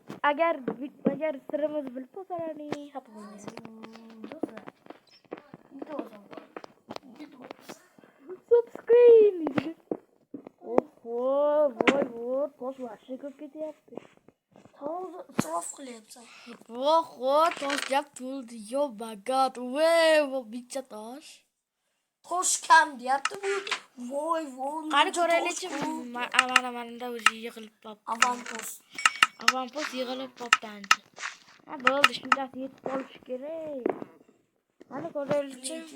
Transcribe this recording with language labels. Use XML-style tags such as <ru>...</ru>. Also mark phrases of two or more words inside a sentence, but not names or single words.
<uz>Agar sirimizni bilib qolsalaring, xafa bo'lmaysiz. Subscribe. Voy, tosh vahshiy ko'p ketyapti. To'g'ri isrof qilyapsan. Tosh gap to'ldi.</uz> <en>Yo my god.</en> <uz>Voy, bitta tosh. Tosh kam deyapti bu. Voy. Qani ko'raylikchi. Mana o'zi yig'ilib qoldi. Avampost yig'ilib qoldi ancha. Ha, bo'ldi, shunday yetib qolish kerak. Qani ko'raylikchi.</uz>